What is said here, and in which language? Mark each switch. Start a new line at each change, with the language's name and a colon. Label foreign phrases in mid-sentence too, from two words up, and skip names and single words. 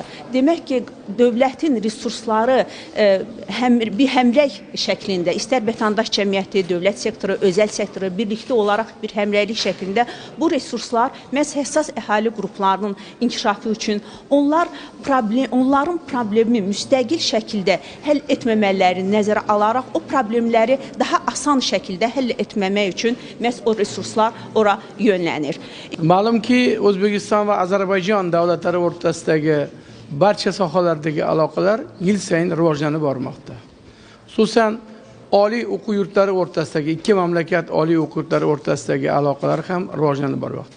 Azerbaijani: Demək ki, dövlətin resursları bir həmrəy şəklində, istər vətəndaş cəmiyyəti, dövlət sektoru, özəl sektoru birlikdə olaraq bir həmrəylik şəklində bu resurslar məhz həssas əhali qruplarının inkişafı üçün onların problemi müstəqil şəkildə həll etməmələrini nəzərə alaraq o problemləri daha asan şəkildə həll etməmək üçün məhz o resurslar ora yönlənir.
Uzbek: Ma'lum ki, O'zbekiston va Ozarbayjon davlatlari o'rtasidagi barcha sohalardagi aloqalar yil sayin rivojlanib bormoqda. Xususan, oliy o'quv yurtlari o'rtasidagi ikki mamlakat oliy o'quv yurtlari o'rtasidagi aloqalar ham rivojlanib bormoqda.